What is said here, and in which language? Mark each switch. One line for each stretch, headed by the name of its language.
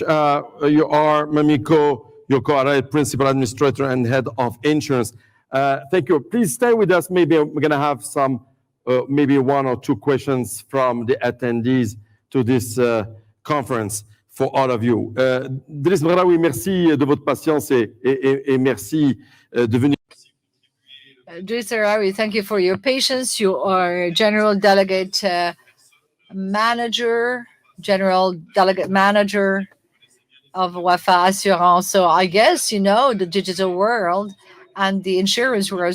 English: You are Mamiko Yoko, Principal Administrator and Head of Insurance. Thank you. Please stay with us. Maybe we're going to have some, maybe one or two questions from the attendees to this conference for all of you.
French: Driss Bradawi, merci de votre patience et merci de venir.
English: Drisarawi, thank you for your patience. You are General Delegate Manager, General Delegate Manager of Wafa Assurance. So I guess you know the digital world and the insurance world.